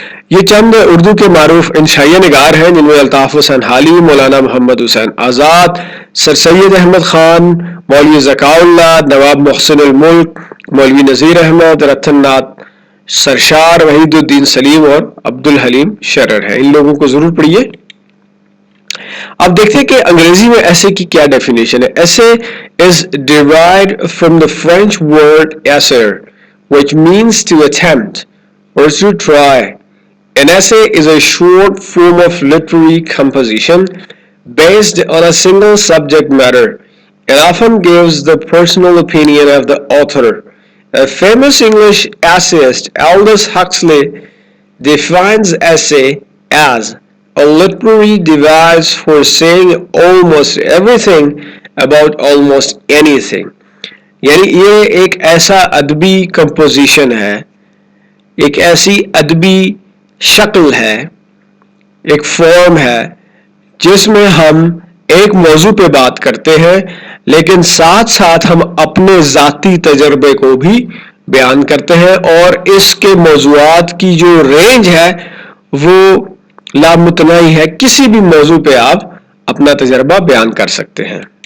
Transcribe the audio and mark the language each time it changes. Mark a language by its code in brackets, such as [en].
[ur] یہ چند اردو کے معروف انشائیہ نگار ہیں جن میں الطاف حسین حالی، مولانا محمد حسین آزاد، سر سید احمد خان، مولوی ذکا اللہ، نواب محسن الملک، مولوی نذیر احمد، رتن ناتھ سرشار، وحید الدین سلیم اور عبد الحلیم شرر ہیں. ان لوگوں کو ضرور پڑھیے. اب دیکھتے ہیں کہ انگریزی میں ایسے کی کیا ڈیفینیشن ہے. [en] Essay is derived from the French word essayer which means to attempt or to try. An essay is a short form of literary composition based on a single subject matter and often gives the personal opinion of the author A famous English essayist, Aldous Huxley, defines essay as a literary device for saying almost everything about almost anything. [ur] یعنی یہ ایک ایسا ادبی composition ہے، ایک ایسی ادبی شکل ہے، ایک فارم ہے جس میں ہم ایک موضوع پہ بات کرتے ہیں لیکن ساتھ ساتھ ہم اپنے ذاتی تجربے کو بھی بیان کرتے ہیں، اور اس کے موضوعات کی جو رینج ہے وہ لامتناہی ہے، کسی بھی موضوع پہ آپ اپنا تجربہ بیان کر سکتے ہیں۔